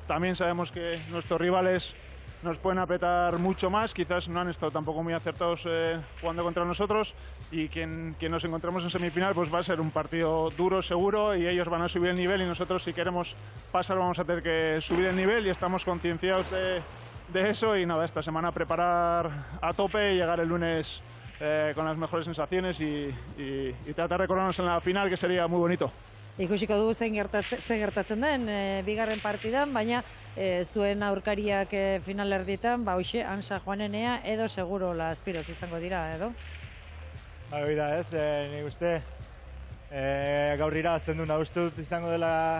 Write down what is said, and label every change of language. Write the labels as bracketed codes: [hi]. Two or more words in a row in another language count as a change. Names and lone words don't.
[es] También sabemos que nuestros rivales nos pueden apretar mucho más, quizás no han estado tampoco muy acertados jugando contra nosotros y quien nos encontramos en semifinal pues va a ser un partido duro seguro y ellos van a subir el nivel y nosotros si queremos pasar vamos a tener que subir el nivel y estamos concienciados de eso y nada, esta semana preparar a tope y llegar el lunes con las mejores sensaciones y tratar de coronarnos en la final que sería muy bonito. [eu] Ikusiko dugu zen gertatzen den bigarren partidan, baina zuen aurkariak finalerdietan, hoxe, Ansa Juanenea edo seguro la Aspiroz izango dira, edo? Hori da ez, nik uste gaur irabazten duna uste dut izango dela...